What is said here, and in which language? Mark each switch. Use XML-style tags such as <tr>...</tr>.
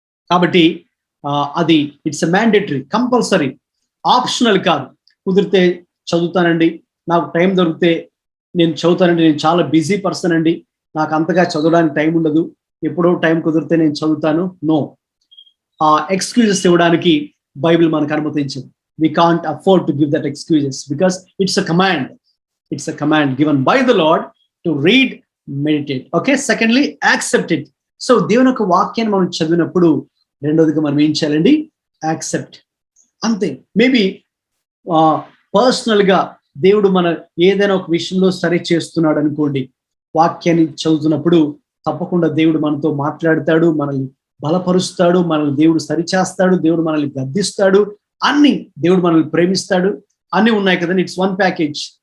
<te>కాబట్టి అది</te> <en>it's a mandatory, compulsory,</en> <te>optional కాదు. కుదిరితే చదువుతానండి, నాకు టైం దొరికితే నేను చదువుతానండి, నేను చాలా బిజీ పర్సన్ అండి, నాకు అంతగా చదవడానికి టైం ఉండదు, ఎప్పుడో టైం కుదిరితే నేను చదువుతాను. నో, ఎక్స్క్యూజెస్ ఇవ్వడానికి బైబిల్ మనకు అనుమతించింది.</te> <en>We can't afford to give that excuses because it's a command. It's a command given by the Lord to read, meditate. Okay, secondly, accept it.</en> <te>So దేవుని యొక్క వాక్యాన్ని మనం చదివినప్పుడు రెండోదిగా మనం ఏం చేయాలండి? యాక్సెప్ట్. అంతే. మేబీ పర్సనల్ గా దేవుడు మన ఏదైనా ఒక విషయంలో సరి చేస్తున్నాడు అనుకోండి, వాక్యాన్ని చదువుతున్నప్పుడు తప్పకుండా దేవుడు మనతో మాట్లాడతాడు, మనల్ని బలపరుస్తాడు, మనల్ని దేవుడు సరిచేస్తాడు, దేవుడు మనల్ని గద్దిస్తాడు, అన్ని దేవుడు మనల్ని ప్రేమిస్తాడు, అన్ని ఉన్నాయి కదండి.</te> <en>It's one package.</en>